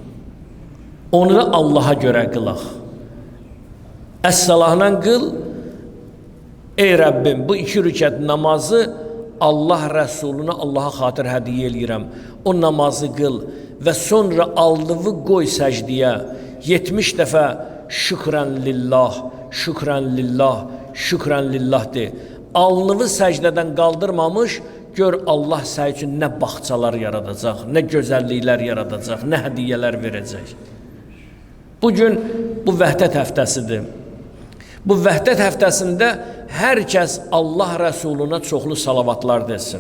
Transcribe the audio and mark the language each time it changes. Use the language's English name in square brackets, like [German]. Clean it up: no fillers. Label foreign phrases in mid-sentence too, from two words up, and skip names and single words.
[Azerbaijani] Onu da Allaha görə qılaq. Əs-salahla qıl, ey Rəbbim, bu 2 rükət namazı Allah Rəsuluna Allaha xatir hədiyyə eləyirəm. O namazı qıl və sonra aldığı qoy səcdiyə 70 dəfə [Arabic] شكرًا لله، شكرًا لله، شكرًا لله [Azerbaijani] de. Alnını səcdədən qaldırmamış, gör Allah sənin üçün nə bağçalar yaradacaq, nə gözəlliklər yaradacaq, nə hədiyyələr verəcək. Bugün bu vəhdət həftəsidir. Bu vəhdət həftəsində hər kəs Allah Rəsuluna çoxlu salavatlar desin.